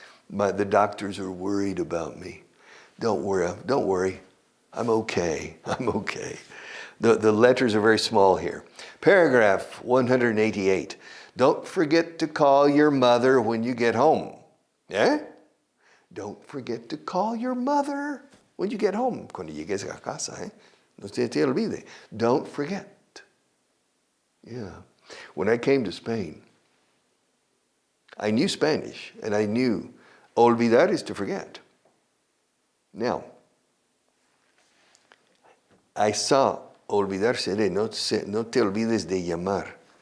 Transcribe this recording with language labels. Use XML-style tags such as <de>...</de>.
<en>The doctors are worried about me. Don't worry. I'm okay. The letters are very small here. Paragraph 188. Don't forget to call your mother when you get home. Eh? Don't forget to call your mother when you get home.</en> <es>Cuando llegues a casa, No se te olvide.</es> <en>Don't forget. Yeah. When I came to Spain, I knew Spanish, and I knew olvidar is to forget. Now, I saw</en> <es>olvidarse de, no te olvides de llamar.</es>